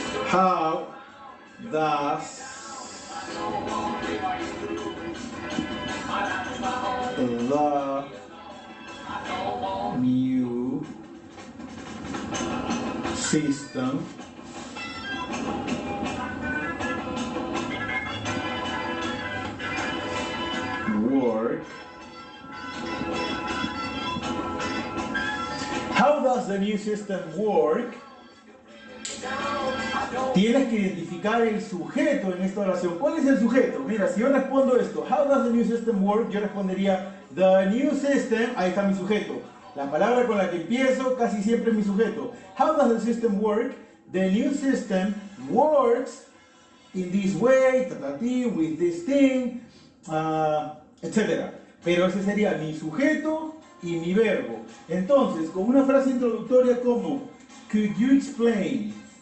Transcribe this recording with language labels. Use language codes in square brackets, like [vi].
[en] How does the new system work? How does the new system work? [es] Tienes que identificar el sujeto en esta oración. ¿Cuál es el sujeto? Mira, si yo respondo esto, [en] how does the new system work? [es] Yo respondería, [en] the new system, [es] ahí está mi sujeto. La palabra con la que empiezo casi siempre es mi sujeto. [en] How does the system work? The new system works in this way, with this thing, etc. [es] Pero ese sería mi sujeto y mi verbo. Entonces, con una frase introductoria como, [en] could you explain?